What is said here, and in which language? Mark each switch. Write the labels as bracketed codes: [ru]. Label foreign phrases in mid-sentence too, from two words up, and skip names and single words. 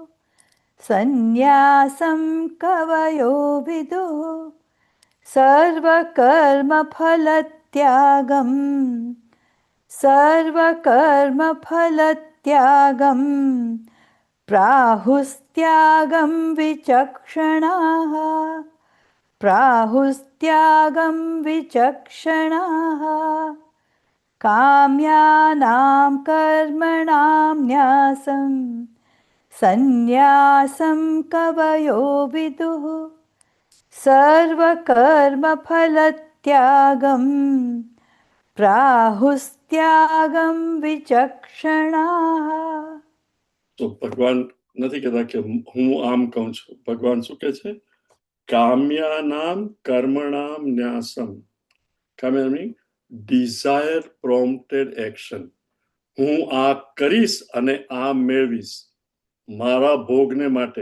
[sa] સંન્યાસં કવયો વિદુઃ સર્વકર્મફલત્યાગં સર્વકર્મફલત્યાગં પ્રાહુસ્ત્યાગં વિચક્ષણાઃ પ્રાહુસ્ત્યાગં વિચક્ષણાઃ काम्यानां कर्मणां न्यासं सन्न्यासं कवयो विदुः सर्वकर्मफलत्यागं प्राहुस्त्यागं विचक्षणाः. [gu] તો ભગવાન નથી કહેતા કે હું આમ કહું છું. ભગવાન શું કહે છે? [sa] કામ્યાનામ કર્મણામ ન્યાસમ. [en] કામ્યા meaning desire prompted action. [gu] હું આ કરીશ અને આ મેળવીશ મારા ભોગને માટે.